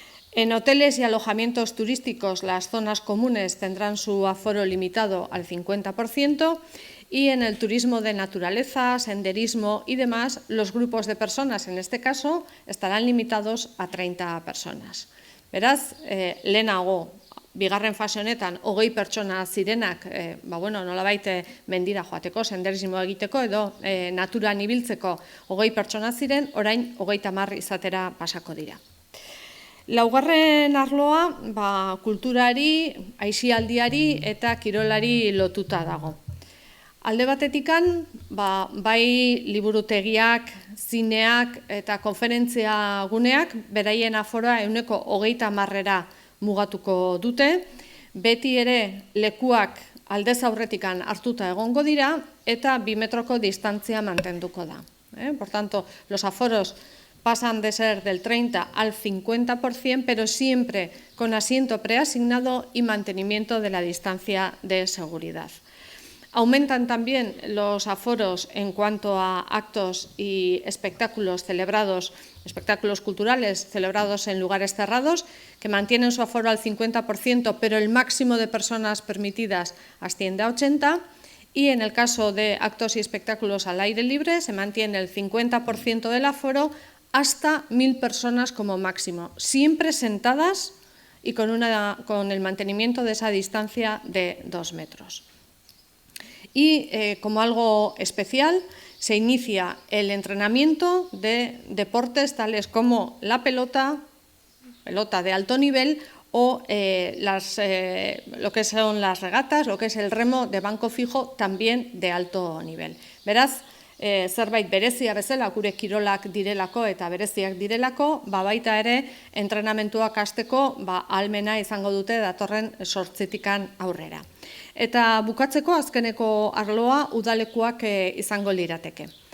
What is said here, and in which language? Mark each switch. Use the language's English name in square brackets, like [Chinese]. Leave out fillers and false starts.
[Spanish] En hoteles y alojamientos turísticos, las zonas comunes tendrán su aforo limitado al 50% y en el turismo de naturaleza, senderismo y demás, los grupos de personas, en este caso, estarán limitados a 30 personas. [Basque] Beraz, lehenago, bigarren fase honetan, 20 pertsona zirenak, nolabait mendira joateko, senderismo egiteko edo naturan ibiltzeko 20 pertsona ziren, orain 30 izatera pasako dira. Laugarren arloa, kulturari, aisialdiari eta kirolari lotuta dago. Alde batetikan, bai liburutegiak, zineak eta konferentzia guneak beraien aforoa 30%ra mugatuko dute, beti ere lekuak aldez aurretikan hartuta egongo dira eta 2 metroko distantzia mantenduko da. [Spanish] Por tanto, los aforos pasan de ser del 30 al 50%, pero siempre con asiento preasignado y mantenimiento de la distancia de seguridad. Aumentan también los aforos en cuanto a actos y espectáculos celebrados, espectáculos culturales celebrados en lugares cerrados, que mantienen su aforo al 50%, pero el máximo de personas permitidas asciende a 80%. Y en el caso de actos y espectáculos al aire libre, se mantiene el 50% del aforo hasta 1000 personas como máximo, siempre sentadas y con el mantenimiento de esa distancia de 2 metros. Y como algo especial, se inicia el entrenamiento de deportes tales como la pelota de alto nivel o lo que son las regatas, lo que es el remo de banco fijo, también de alto nivel. [Basque] Beraz, zerbait berezia bezala gure kirolak direlako eta bereziak direlako, baita ere entrenamentuak hasteko ahalmena izango dute datorren 8 aurrera. Eta bukatzeko azkeneko arloa udalekuak izango lirateke.